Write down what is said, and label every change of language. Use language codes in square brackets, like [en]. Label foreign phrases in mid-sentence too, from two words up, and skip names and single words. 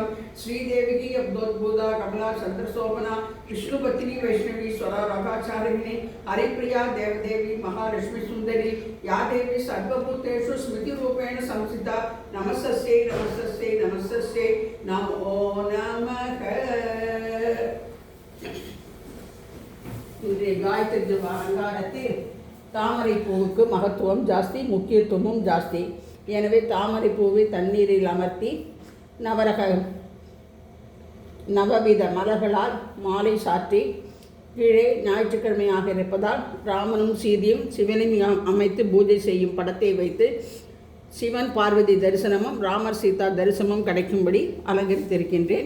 [sa] श्रीदेवी की अब्दोद्भुता कमला चंद्रशोभना विष्णुपत्नी वैष्णवी स्वरा रागाचारिणी हरिप्रिया देवदेवी महालक्ष्मी सुंदरी या देवी सर्वभूतेषु स्मृति रूपेण संस्थिता. नमस्तस्यै नमस्तस्यै नमस्तस्यै नमो नमः. [ta] இன்றைய காயத்ரி ஜப அலங்காரத்தில் தாமரை பூவுக்கு மகத்துவம் ஜாஸ்தி, முக்கியத்துவமும் ஜாஸ்தி. எனவே தாமரை பூவை தண்ணீரில் அமர்த்தி நவவித மலர்களால் மாலை சாற்றி கீழே ஞாயிற்றுக்கிழமையாக இருப்பதால் ராமனும் சீதையும் சிவனையும் அமைத்து பூஜை செய்யும் படத்தை வைத்து சிவன் பார்வதி தரிசனமும் ராமர் சீதா தரிசனமும் கிடைக்கும்படி அலங்கரித்திருக்கின்றேன்.